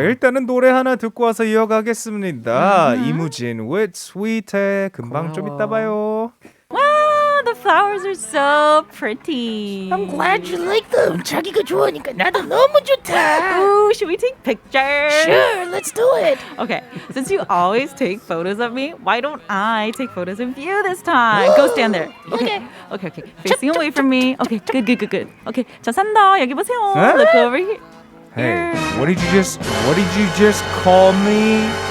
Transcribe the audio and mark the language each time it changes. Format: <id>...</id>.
<ko>일단은 노래 하나 듣고 와서 이어가겠습니다. 이무진 with Sweet해. 금방 좀 이따 봐요.</ko> <en>Wow, the flowers are so pretty. I'm glad you like them.</en> <ko>자기가 좋아하니까 나도 너무 좋다.</ko> <en>Ooh, should we take pictures? Sure, let's do it. Okay, since you always take photos of me, why don't I take photos of you this time? Go stand there. Okay. Facing away from me. Okay, good. Okay,</en> <ko>자 산다. 여기 보세요. 에?</ko> <en>Look over here. Hey, what did you just call me?</en>